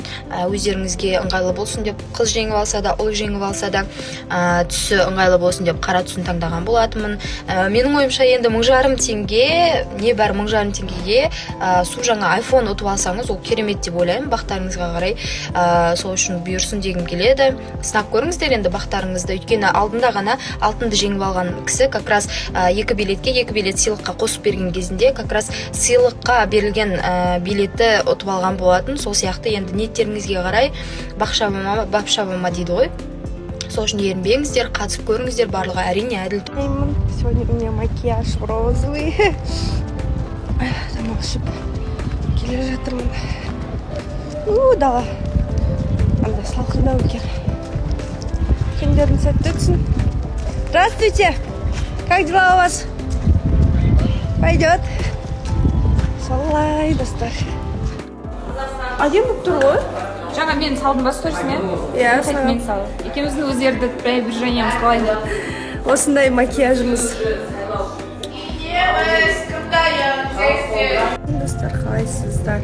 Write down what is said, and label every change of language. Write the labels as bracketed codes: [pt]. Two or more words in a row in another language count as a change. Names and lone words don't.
[kk] Өздеріңізге ыңғайлы болсын деп, қыз жеңіп алса да, ұл жеңіп алса да, түсі ыңғайлы болсын деп қара түсін таңдаған болатынмын. Менің ойымша енді 1500 теңге, небәрі 1500 теңгеге су жаңа айфон ұтып алсаңыз, ол керемет деп ойлаймын. Бақтарыңызға қарай сол үшін бұйырсын дегім келеді. Сынап көріңіздер енді бақтарыңызды. Өйткені алдында ғана алтынды жеңіп алған кісі [ru] как раз [kk] 2 билетке 2 билет сыйлыққа қосып берген кезінде [ru] как раз [kk] сыйлыққа берілген билетті ұтып алған болатын. Сол сияқты енді ниеттеріңізге қарай бапшабама дейді ғой. Сол үшін ерінбеңіздер, қатысып көріңіздер, барлығы әрине әділ. [ru] Сегодня у меня макияж розовый. [kk] Тамақ ішіп келе жатырмын. Дала. Андай салқындау екен. Күндердің сәтті өтсін. [ru] Здравствуйте. Как дела у вас? Пойдет. [kk] Солай, достар. Әдем болып тұр ғой? Жаңа мен салдым ба сторисіне? Иә, мен салдым. Екеуміздің өздерді преображениеміз қалай? Осындай макияжымыз. Достар, қалайсыздар?